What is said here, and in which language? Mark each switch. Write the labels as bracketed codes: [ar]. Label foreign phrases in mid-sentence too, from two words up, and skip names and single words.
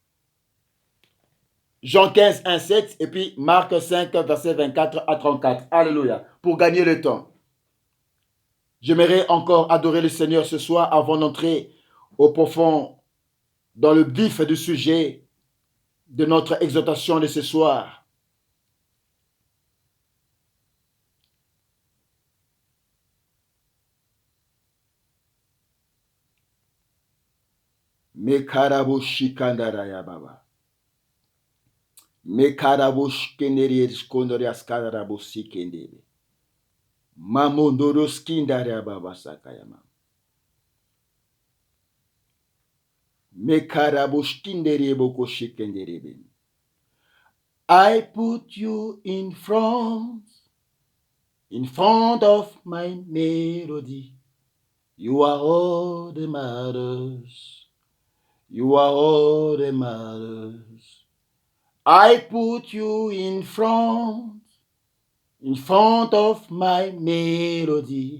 [fr] Jean 15, 1, 7 et puis Marc 5, verset 24 à 34. Alléluia. Pour gagner le temps. J'aimerais encore adorer le Seigneur ce soir avant d'entrer au profond, dans le vif du sujet de notre exhortation de ce soir. Mekarabushi kandaraya baba. Mekarabush kendere skondorias karabusi kendere. Mamondoros kindaria baba sakayama. Mekarabush kindere boko shikendere. [en] I put you in front In front of my melody, you are all that matters. You are all that matters. I put you in front of my melody.